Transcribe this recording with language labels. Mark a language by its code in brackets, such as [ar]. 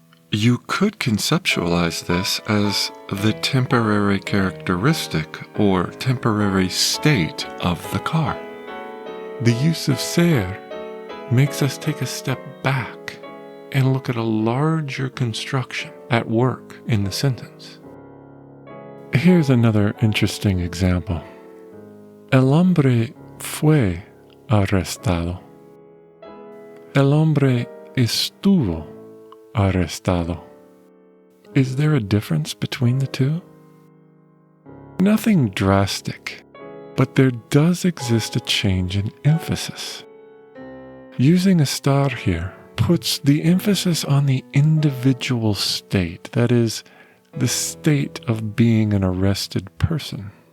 [en] You could conceptualize this as the temporary characteristic or temporary state of the car. The use of ser makes us take a step back and look at a larger construction at work in the sentence. Here's another interesting example. [es] El hombre fue arrestado. El hombre estuvo arrestado. [en] Is there a difference between the two? Nothing drastic, but there does exist a change in emphasis. Using estar here puts the emphasis on the individual state, that is, the state of being an arrested person.